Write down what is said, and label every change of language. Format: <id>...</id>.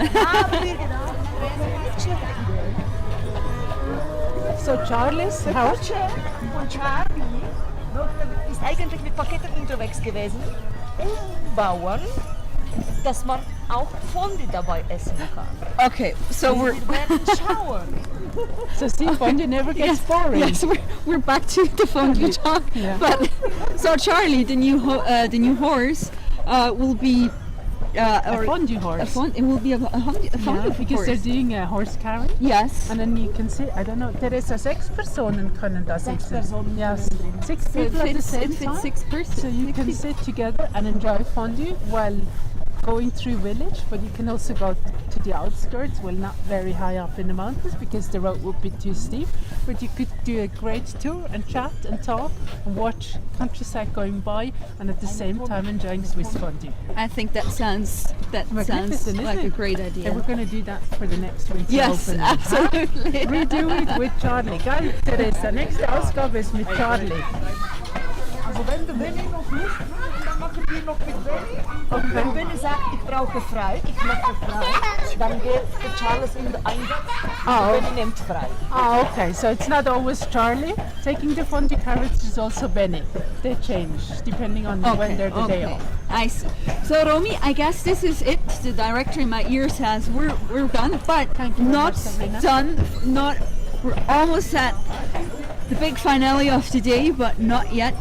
<de>Haben wir gedacht, das wäre eine Idee.</de> <en>So Charlie's</en> <de>Die Kutsche von Charlie ist eigentlich mit Paketen unterwegs gewesen, umbauen, dass man auch Fondue dabei essen kann.</de> <en>Okay, so</en> <de>wir werden schauen.</de> <en>So see, fondue never gets boring. Yes, we're back to the fondue talk. Yeah. But so Charlie, the new horse, will be a fondue horse. It will be a fondue because horse. they're doing a horse carry. Yes. And then you can sit, I don't know, Teresa,</en> <de>6 Personen können da sitzen. 6 Personen.</de> <en>Yes. 6 people at the same time. It fits 6 persons. So you can sit together and enjoy fondue while going through village, but you can also go to the outskirts, well, not very high up in the mountains because the road would be too steep, but you could do a great tour and chat and talk and watch countryside going by and at the same time enjoying Swiss fondue. I think that sounds like a great idea. And we're going to do that for the next winter. Yes, opening. absolutely. Redo it with Charlie.</en> <de>Gell, Teresa? Nächste Ausgabe ist mit Charlie. Also wenn der Benny noch Lust hat, dann machen wir noch mit Benny. Und wenn Benny sagt, ich brauche frei, ich möchte frei, dann geht der Charles in den Einsatz und Benny nimmt frei.</de> <en>Ah, okay. So it's not always Charlie taking the Fonty carrots, it's also Benny. They change depending on when they're the day off. I see. So Romy, I guess this is it. The director in my ear says we're done, but not done. We're almost at the big finale of the day, but not yet.</en>